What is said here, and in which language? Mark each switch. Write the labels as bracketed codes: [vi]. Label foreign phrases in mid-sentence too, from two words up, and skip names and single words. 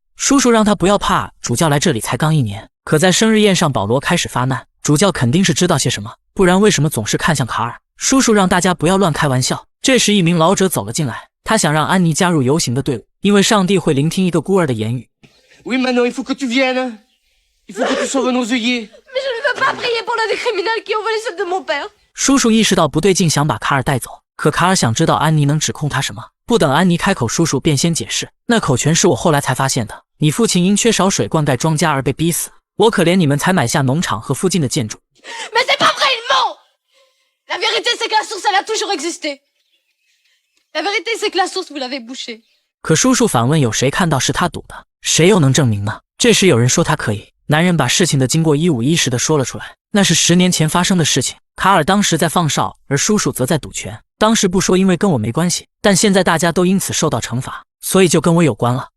[zh] 叔叔让他不要怕，主教来这里才刚1年，可在生日宴上保罗开始发难，主教肯定是知道些什么，不然为什么总是看向卡尔？叔叔让大家不要乱开玩笑。这时一名老者走了进来，他想让安妮加入游行的队伍，因为上帝会聆听一个孤儿的言语。 [fr] Oui, maintenant, il faut que tu viennes. Il faut que tu sauves nos œillets. Mais je ne veux pas prier pour l'un des criminels qui ont volé ceux de mon père. [zh] 叔叔意识到不对劲，想把卡尔带走，可卡尔想知道安妮能指控他什么。不等安妮开口，叔叔便先解释，那口泉是我后来才发现的，你父亲因缺少水灌溉庄稼而被逼死，我可怜你们才买下农场和附近的建筑。 [fr] Mais c'est pas vrai, il ment. La vérité, c'est que la source, elle a toujours existé. La vérité, c'est que la source, vous l'avez bouchée. [zh] 可叔叔反问，有谁看到是他堵的？谁又能证明呢？这时有人说他可以。男人把事情的经过一五一十地说了出来，那是10年前发生的事情。卡尔当时在放哨，而叔叔则在赌拳。当时不说，因为跟我没关系，但现在大家都因此受到惩罚，所以就跟我有关了。